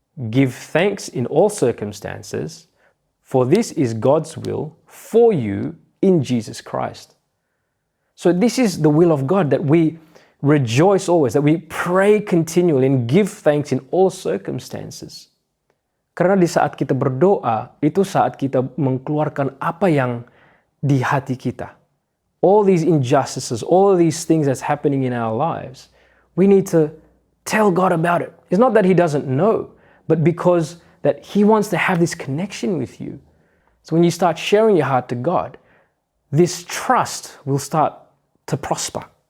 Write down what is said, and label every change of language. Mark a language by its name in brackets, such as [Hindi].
[English] Give thanks in all circumstances, for this is God's will for you in Jesus Christ. So this is the will of God, that we rejoice always, that we pray continually and give thanks in all circumstances. [Indonesian] Karena di saat kita berdoa, itu saat kita mengeluarkan apa yang di hati kita. [English] All these injustices, all these things that's happening in our lives, we need to tell God about it. It's not that He doesn't know, but because that He wants to have this connection with you. So when you start sharing your heart to God, this trust will start to prosper.